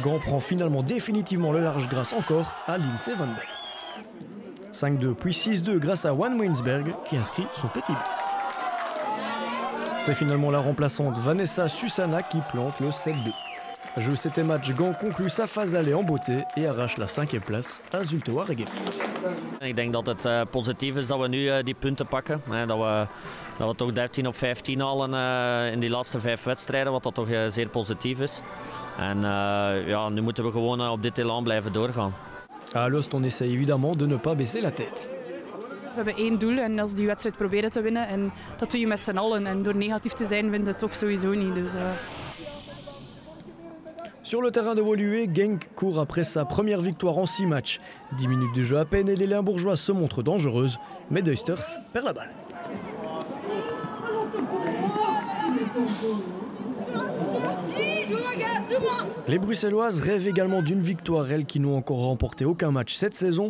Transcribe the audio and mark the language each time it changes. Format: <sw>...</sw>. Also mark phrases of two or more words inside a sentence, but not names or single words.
<fr>Gand prend finalement définitivement le large grâce encore à Lindsay Van Bell. 5-2 puis 6-2 grâce à Juan Weinsberg qui inscrit son petit but. C'est finalement la remplaçante Vanessa Susana qui plante le 7-2. Jeu 7e match, Gand conclut sa phase aller en beauté et arrache la 5e place à Zulte Waregem.</fr> <nl>Ik denk dat het positief is dat we nu die punten pakken. Dat we toch 13 op 15 halen in die laatste 5 wedstrijden, wat dat toch zeer positief is. En ja, nu moeten we gewoon op dit elan blijven doorgaan.</nl> <fr>À Alost, on essaie évidemment de ne pas baisser la tête.</fr> <nl>We hebben 1 doel en dat is die wedstrijd proberen te winnen. En dat doe je met z'n allen. En door negatief te zijn vind ik het toch sowieso niet. Dus,</nl> <fr>Sur le terrain de Woluwe, Genk court après sa première victoire en 6 matchs. 10 minutes de jeu à peine et les Limbourgeoises se montrent dangereuses. Mais Duisters perd la balle. Les Bruxelloises rêvent également d'une victoire, elles qui n'ont encore remporté aucun match cette saison.</fr>